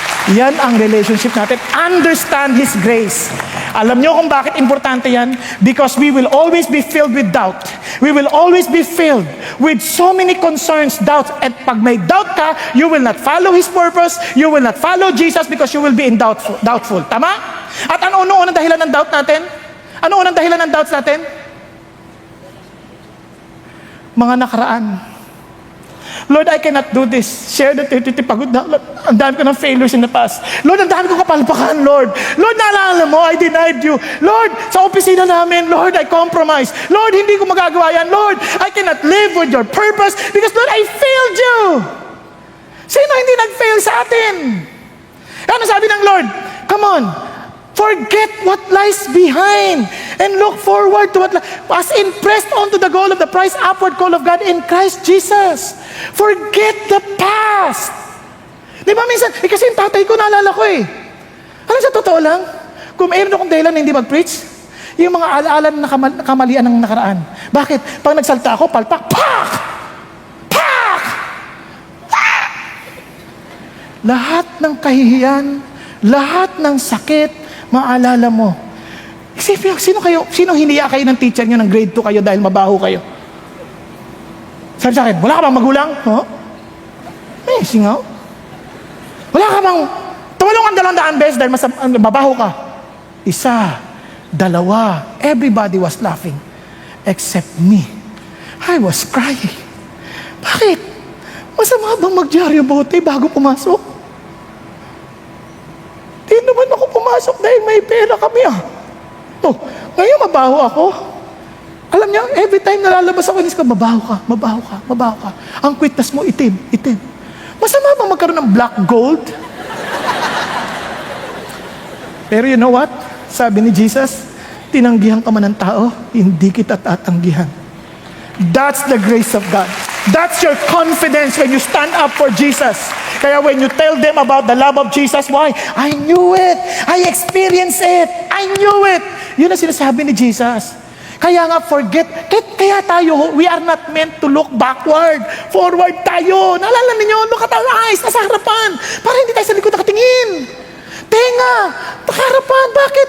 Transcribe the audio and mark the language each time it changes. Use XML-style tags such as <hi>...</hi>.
<tl>Yan ang relationship natin.</tl> <en>Understand His grace.</en> <tl>Alam niyo kung bakit importante yan?</tl> <en>Because we will always be filled with doubt. We will always be filled with so many concerns, doubts. And</en> <tl>pag may</tl> <en>doubt ka, you will not follow His purpose. You will not follow Jesus because you will be doubtful.</en> <tl>Tama? At ano unang dahilan ng doubt natin? Ano unang dahilan ng doubts natin? Mga nakaraan.</tl> <en>Lord, I cannot do this.</en> <tl>Share the 30 pagod na. Ang dami ko ng failures</tl> <en>in the past.</en> <tl>Lord, ang dami ko kapalpakan, Lord. Lord, naalala mo,</tl> <en>I denied you.</en> <tl>Lord, sa opisina namin, Lord,</tl> <en>I compromised. Lord,</en> <tl>hindi ko magagawa yan.</tl> <en>Lord, I cannot live with your purpose because, Lord, I failed you.</en> <tl>Sino hindi nag-fail sa atin? Ano sabi ng Lord?</tl> <en>Come on, forget what lies behind and look forward to what as in pressed on to the goal of the prize upward call of God in Christ Jesus. Forget the past.</en> <tl>Di ba minsan, kasi yung tatay ko naalala ko Alam sa totoo lang, kung mayroon akong dahilan na hindi mag-preach, Yung mga alaala na kamalian ng nakaraan. Bakit? Pag nagsalta ako, palpak, pak! Pak! Pak! Lahat ng kahihiyan, lahat ng sakit, maalala mo. Isipin, sino hiniya kayo ng teacher nyo ng grade 2 kayo dahil mabaho kayo? Sabi sa akin, wala ka bang magulang? Huh? Singaw. Wala ka bang tumalong ang 200 beses dahil mabaho ka? Isa, dalawa,</tl> <en>everybody was laughing except me. I was crying.</en> <tl>Bakit? Masama bang magdyaryo bote bago pumasok? Di naman ako pumasok dahil may pera kami Oh, ngayon mabaho ako. Alam niyo, every time nalalabas ako, mabaho ka, mabaho ka, mabaho ka. Ang kwitnas mo, itim, itim. Masama bang magkaroon ng black gold? Pero</tl> <en>you know what?</en> <tl>Sabi ni Jesus, tinanggihan ka man ng tao, hindi kita tatanggihan.</tl> <en>That's the grace of God. That's your confidence when you stand up for Jesus. Kaya when you tell them about the love of Jesus, why? I knew it. I experienced it. I knew it.</en> <tl>Yun ang sinasabi ni Jesus. Kaya nga kaya tayo,</tl> <en>we are not meant to look backward.</en> <tl>Forward tayo. Naalala ninyo,</tl> <en>look at our eyes,</en> <tl>nasa harapan. Para hindi tayo sa likod nakatingin. Tenga, harapan, bakit?</tl>